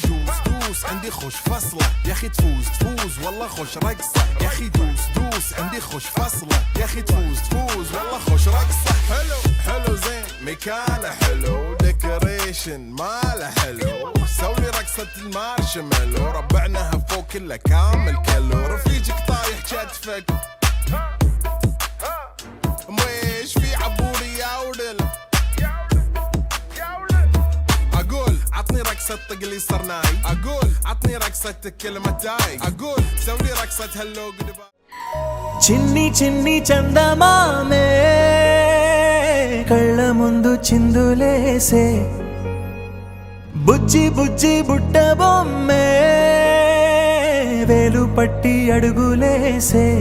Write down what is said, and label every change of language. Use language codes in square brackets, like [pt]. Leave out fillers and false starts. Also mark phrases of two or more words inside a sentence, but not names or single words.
[ar] دوس عندي خوش فصلة يا اخي تفوز والله خوش رقصة يا اخي دوس عندي خوش فصلة يا اخي تفوز والله خوش رقصة حلو زين مكانه حلو ديكوريشن ماله حلو سولي رقصة المارشميلو ربعناها فوق كله كامل كيلو رفيجك طايح كتفك مش في عبوري يا ولد اقول عطني رقصة طقلي صرناي اقول عطني رقصة كلمتاي اقول سوي رقصة هلو قدبا [te] చిన్ని చిన్ని చందమామే కళ్ళ ముందు చిందులేసే బుజ్జి బుజ్జి బుట్ట బొమ్మే వేలు పట్టి అడుగులేసే